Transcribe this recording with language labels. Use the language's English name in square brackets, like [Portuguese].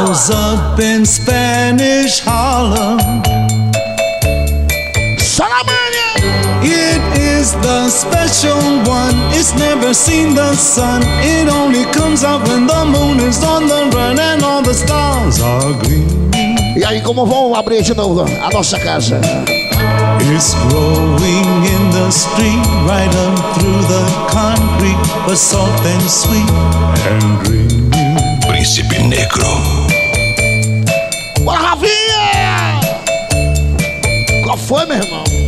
[English] Up in Spanish Harlem. Salamania! It is the special one. It's never seen the sun. It only comes out when the moon is on the run and all the stars are green. [Portuguese] E aí, como vamos abrir de novo a nossa casa? [English] It's growing in the stream, right on through the concrete, but soft and sweet and green. [Portuguese] Príncipe Negro. Maravilha! Qual foi, meu irmão?